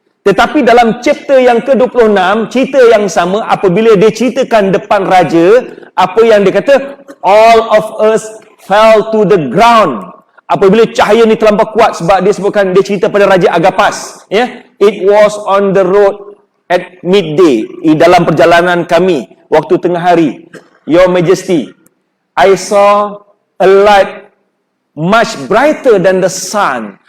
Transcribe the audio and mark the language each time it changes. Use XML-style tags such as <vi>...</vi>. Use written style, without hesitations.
<ms>Tetapi dalam chapter yang ke-26, cerita yang sama apabila dia ceritakan depan raja, apa yang dia kata?</ms> <en>All of us fell to the ground.</en> <ms>Apabila cahaya ni terlampau kuat, sebab dia sebutkan, dia cerita pada Raja Agapas.</ms> <en>It was on the road at midday.</en> <ms>Dalam perjalanan kami, waktu tengah hari.</ms> <en>Your Majesty, I saw a light much brighter than the sun.</en>